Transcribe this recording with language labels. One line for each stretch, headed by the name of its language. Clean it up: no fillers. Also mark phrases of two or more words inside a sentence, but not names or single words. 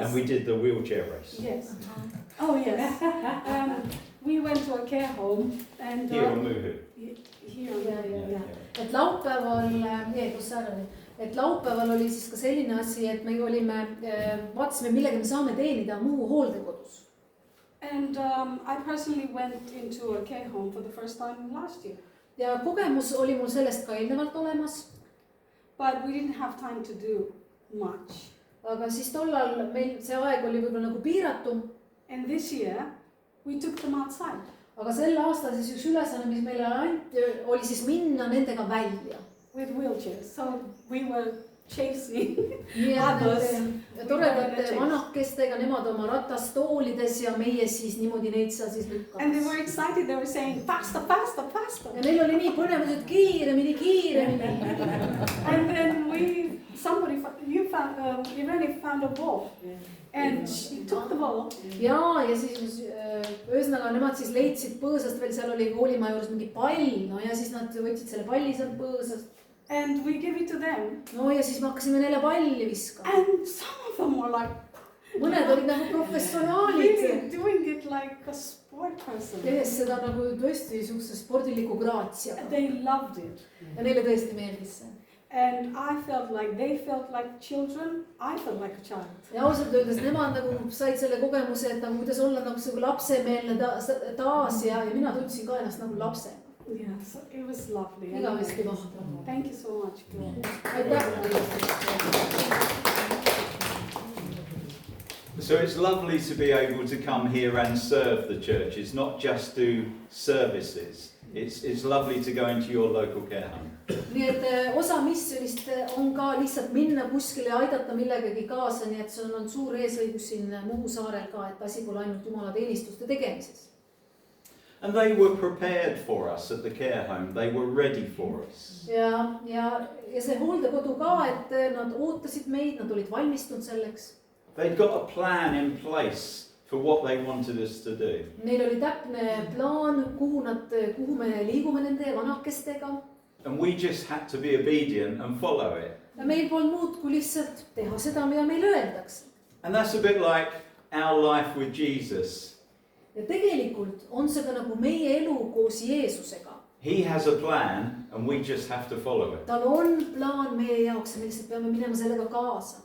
English: and we did the wheelchair race Yes. Oh yes. We went to a care home and here on Muhu. here.
Estonian: Ja. Et laupäeval, kus sa oli? Et laupäeval oli siis ka selline asi, et me olime, vaatasime, millega me saame teenida muu hooldekodus.
English: And I personally went into a care home for the first time last year.
Estonian: Ja kogemus oli mul sellest ka eelnevalt olemas.
English: But we didn't have time to do much.
Estonian: Aga siis tollal meil see aeg oli võib-olla nagu piiratum.
English: And this year we took them outside.
Estonian: Aga sel aastal siis üks ülesanne, mis meile anti, oli siis minna nendega välja.
English: With wheelchairs. So we were chasing.
Estonian: Nii et toredate vanakestega, nemad oma ratastoolides ja meie siis niimoodi neid seal siis
English: And they
Estonian: lükkamas.
English: were excited. They were saying, faster, faster, faster.
Estonian: Ja neil oli nii põnev, et kiiremini, kiiremini.
English: And then Irene found a ball. And she took the ball.
Estonian: Ja siis ühesõnaga nemad siis leidsid põõsast veel, seal oli koolimaja juures mingi pall, no ja siis nad võtsid selle palli sealt põõsast.
English: And we gave it to them.
Estonian: No ja siis me hakkasime neile palli viskama.
English: And some of them were like,
Estonian: Mõned olid nagu professionaalid.
English: really doing it like a sport person.
Estonian: Tehes seda nagu tõesti niisuguse spordiliku graatsiaga.
English: They loved it.
Estonian: Ja neile tõesti meeldis see.
English: And I felt like they felt like children. I felt like a child.
Estonian: Ja ausalt öeldes nemad nagu said selle kogemuse, et nagu kuidas olla nagu see lapsemeelne taas ja mina tundsin ka ennast nagu lapse.
English: Yeah, so it was lovely.
Estonian: Igavesti vahva.
English: Thank you so much. So it's lovely to be able to come here and serve the church. It's not just do services. It's lovely to go into your local care home.
Estonian: Nii et osa missionist on ka lihtsalt minna kuskile ja aidata millegagi kaasa, nii et see on suur eesõigus siin Muhu saarel ka, et asi pole ainult Jumala teenistuste tegemises.
English: And they were prepared for us at the care home. They were ready for us.
Estonian: Ja see hooldekodu ka, et nad ootasid meid, nad olid valmistunud selleks.
English: They'd got a plan in place for what they wanted us to do.
Estonian: Neil oli täpne plaan, kuhu me liigume nende vanakestega.
English: And we just had to be obedient and follow it.
Estonian: Ja meil polnud muud kui lihtsalt teha seda, mida meile öeldakse.
English: And that's a bit like our life with Jesus.
Estonian: Ja tegelikult on see ka nagu meie elu koos Jeesusega.
English: He has a plan and we just have to follow it.
Estonian: Tal on plaan meie jaoks ja me lihtsalt peame minema sellega kaasa.